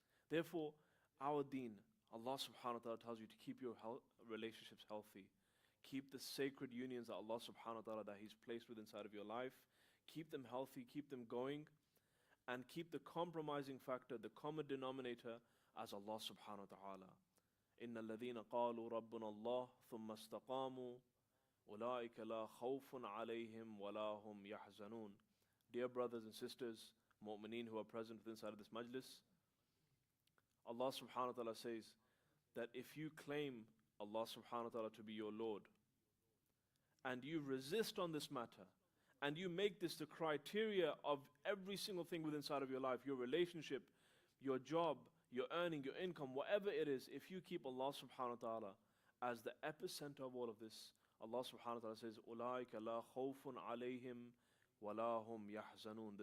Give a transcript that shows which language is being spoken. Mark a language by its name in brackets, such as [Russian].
[English] Therefore, our deen, Allah subhanahu wa ta'ala tells you to keep your relationships healthy. Keep the sacred unions that Allah subhanahu wa ta'ala that He's placed within inside of your life. Keep them healthy, keep them going, and keep the compromising factor, the common denominator, as Allah subhanahu wa ta'ala. [Arabic] إن الذين قالوا ربنا الله ثم استقاموا أولئك لا خوف عليهم ولا هم يحزنون. [English] Dear brothers and sisters, mu'mineen who are present inside of this majlis, Allah subhanahu wa ta'ala says that if you claim Allah subhanahu wa ta'ala to be your Lord, and you resist on this matter, and you make this the criteria of every single thing within inside of your life, your relationship, your job, your earning, your income, whatever it is, if you keep Allah subhanahu wa ta'ala as the epicenter of all of this, Allah subhanahu wa ta'ala says, [Arabic] أُولَٰئِكَ لَا خَوْفٌ عَلَيْهِمْ وَلَا هُمْ يَحْزَنُونَ.